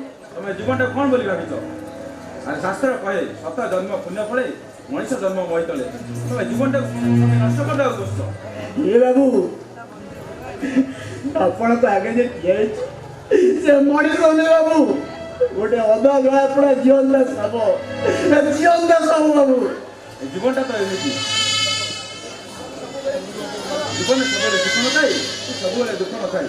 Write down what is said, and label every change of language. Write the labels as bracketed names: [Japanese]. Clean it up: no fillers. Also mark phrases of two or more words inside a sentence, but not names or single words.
[Odia] ତମେ ଜୀବନ କଉଣ ବୋଲି ଭାବିଛ ଅରେ ଶାସ୍ତ୍ର କହେ ସତ ଜନ୍ମ ପୁଣ୍ୟ ଫଳେ ମଣିଷ ଜନ୍ମ ବହିତଳେ ତମେ ଜୀବନଟାକୁ ତମେ ନଷ୍ଟ କରିଦେବାକୁ ବସିଛ। ଏ ବାବୁ ଆପଣଙ୍କ ଆଗେ ଯେ ଠିଆ ହେଇଛି ସେ ମଣିଷ ନୁହେଁ ବାବୁ, ଗୋଟେ ଅଧା ଧଳା ପଡ଼ା ଜିଅନ୍ତା ସାପ, ଜିଅନ୍ତା ସାପ ବାବୁ। ଏ ଜୀବନଟା ତ ଏମିତି, ଜୀବନରେ ସବୁବେଳେ ଦୁଃଖ ନଥାଏ, ସବୁବେଳେ ଦୁଃଖ ନଥାଏ।